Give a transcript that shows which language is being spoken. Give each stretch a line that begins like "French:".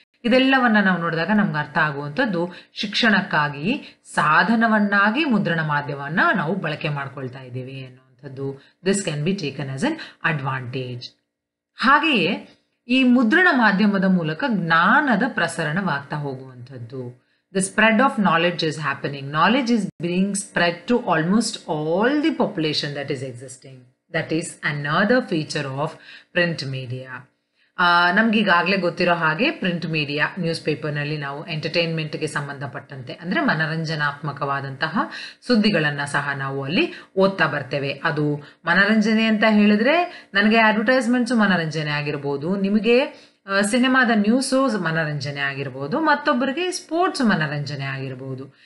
Kannada: ಇದೆಲ್ಲವನ್ನ ನಾವು ನೋಡಿದಾಗ ನಮ್ಗೆ ಅರ್ಥ ಆಗುವಂಥದ್ದು ಶಿಕ್ಷಣಕ್ಕಾಗಿ ಸಾಧನವನ್ನಾಗಿ ಮುದ್ರಣ ಮಾಧ್ಯಮವನ್ನ ನಾವು ಬಳಕೆ ಮಾಡ್ಕೊಳ್ತಾ ಇದ್ದೇವೆ ಅನ್ನುವಂಥದ್ದು.
English: This can be taken as an advantage.
Kannada: ಹಾಗೆಯೇ ಈ ಮುದ್ರಣ ಮಾಧ್ಯಮದ ಮೂಲಕ ಜ್ಞಾನದ ಪ್ರಸರಣವಾಗ್ತಾ ಹೋಗುವಂಥದ್ದು.
English: The spread of knowledge is happening. Knowledge is being spread to almost all the population that is existing. That is another feature of print media.
Kannada: ನಮ್ಗೀಗಾಗಲೇ ಗೊತ್ತಿರೋ ಹಾಗೆ print media news ಪೇಪರ್ನಲ್ಲಿ ನಾವು ಎಂಟರ್ಟೈನ್ಮೆಂಟ್ಗೆ ಸಂಬಂಧಪಟ್ಟಂತೆ ಅಂದರೆ ಮನರಂಜನಾತ್ಮಕವಾದಂತಹ ಸುದ್ದಿಗಳನ್ನು ಸಹ ನಾವು ಅಲ್ಲಿ ಓದ್ತಾ ಬರ್ತೇವೆ. ಅದು ಮನರಂಜನೆ ಅಂತ ಹೇಳಿದ್ರೆ ನನಗೆ ಅಡ್ವರ್ಟೈಸ್ಮೆಂಟ್ಸು ಮನರಂಜನೆ ಆಗಿರ್ಬೋದು, ನಿಮಗೆ ಸಿನಿಮಾದ ನ್ಯೂಸು ಮನರಂಜನೆ ಆಗಿರ್ಬೋದು, ಮತ್ತೊಬ್ಬರಿಗೆ ಸ್ಪೋರ್ಟ್ಸ್ ಮನರಂಜನೆ ಆಗಿರ್ಬೋದು.